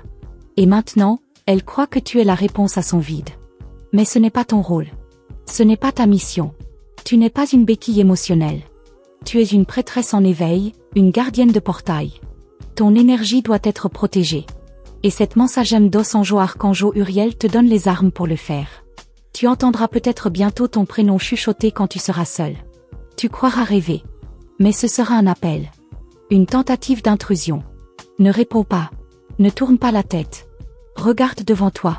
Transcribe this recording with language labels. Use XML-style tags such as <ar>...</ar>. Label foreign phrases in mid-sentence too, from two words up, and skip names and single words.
<fr>Et maintenant, elle croit que tu es la réponse à son vide. Mais ce n'est pas ton rôle. Ce n'est pas ta mission. Tu n'es pas une béquille émotionnelle. Tu es une prêtresse en éveil, une gardienne de portail. Ton énergie doit être protégée. Et cette</fr> <pt>mensagem dos anjo archanjo</pt> <fr>Uriel te donne les armes pour le faire. Tu entendras peut-être bientôt ton prénom chuchoter quand tu seras seul. Tu croiras rêver. Mais ce sera un appel. Une tentative d'intrusion. Ne réponds pas. Ne tourne pas la tête. Regarde devant toi.</fr>